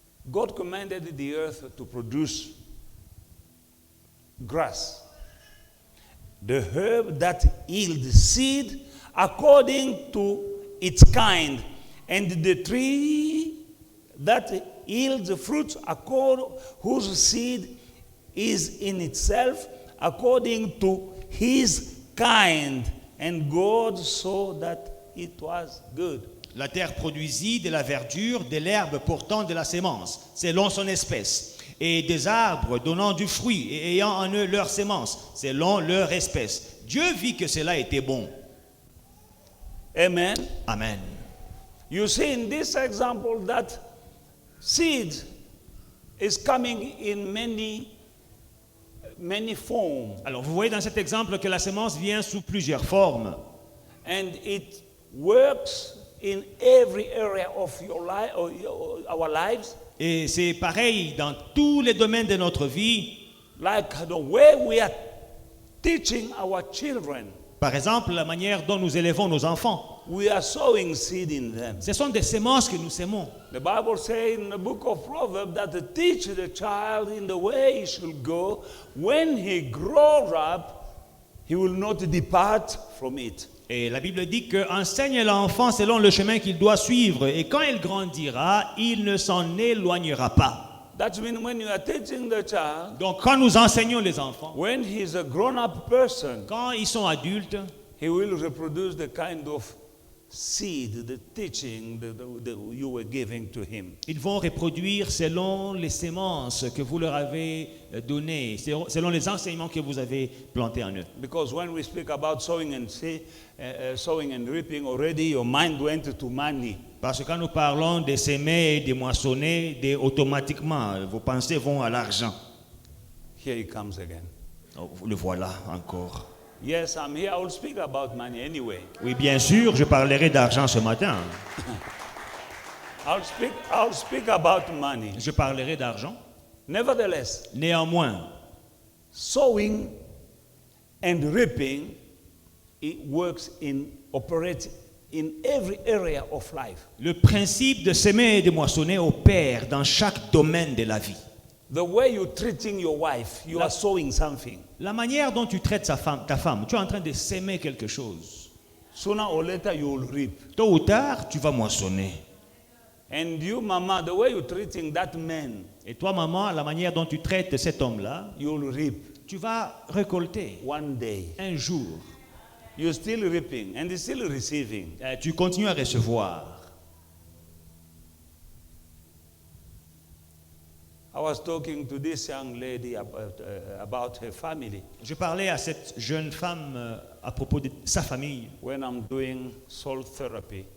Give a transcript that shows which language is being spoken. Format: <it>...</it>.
<en>God commanded the earth to produce grass, the herb that yields seed according to its kind, and the tree that yields fruit whose seed is in itself according to his kind. And God saw that it was good.</en> <fr>La terre produisit de la verdure, de l'herbe portant de la sémence, selon son espèce, et des arbres donnant du fruit et ayant en eux leur sémence, selon leur espèce. Dieu vit que cela était bon.</fr> <en>Amen. Amen. You see in this example that seed is coming in many forms.</en> <fr>Alors vous voyez dans cet exemple que la sémence vient sous plusieurs formes.</fr> <en>And it works in every area of your life or our lives.</en> <fr>Et c'est pareil dans tous les domaines de notre vie.</fr> <en>Like the way we are teaching our children.</en> <fr>Par exemple, la manière dont nous élevons nos enfants.</fr> <en>We are sowing seed in them.</en> <fr>Ce sont des sémences que nous sémons.</fr> <en>The Bible says in the book of Proverbs that to teach the child in the way he should go, when he grows up, he will not depart from it.</en> <fr>Et la Bible dit que enseigne l'enfant selon le chemin qu'il doit suivre, et quand il grandira, il ne s'en éloignera pas.</fr> <en>That means when you are teaching the child,</en> <fr>Donc quand nous enseignons les enfants,</fr> <en>when he's a grown-up person,</en> <fr>quand ils sont adultes,</fr> <en>he will reproduce the kind of seed, the teaching that you were giving to him.</en> <fr>ils vont reproduire selon les sémences que vous leur avez données, selon les enseignements que vous avez plantés en eux.</fr> <en>Because when we speak about sowing and reaping, already your mind went to money.</en> <fr>Parce que quand nous parlons de s'aimer et de moissonner, automatiquement, vos pensées vont à l'argent.</fr> <en>Here he comes again.</en> <fr>Oh, le voilà encore.</fr> <en>Yes, I'm here. I will speak about money anyway.</en> <fr>Oui, bien sûr, je parlerai d'argent ce matin.</fr> <en>I'll speak about money.</en> <fr>Je parlerai d'argent.</fr> <en>Nevertheless,</en> <fr>Néanmoins,</fr> <en>sowing and reaping, it operates in every area of life.</en> <fr>le principe de semer et de moissonner opère dans chaque domaine de la vie.</fr> <en>The way you're treating your wife, you are sowing something.</en> <fr>La manière dont tu traites ta femme, tu es en train de s'aimer quelque chose.</fr> <en>Sooner or later, you will reap.</en> <fr>Tôt ou tard, tu vas moissonner.</fr> <en>And you, mama, the way you're treating that man,</en> <fr>Et toi, maman, la manière dont tu traites cet homme-là,</fr> <en>you will reap</en> <fr>tu vas récolter</fr> <en>one day.</en> <fr>un jour.</fr> <en>You're still reaping and still receiving.</en> <fr>Tu continues à recevoir.</fr> <en>I was talking to this young lady about her family</en> <fr>Je parlais à cette jeune femme à propos de sa famille.</fr> <en>when I'm doing soul therapy.</en>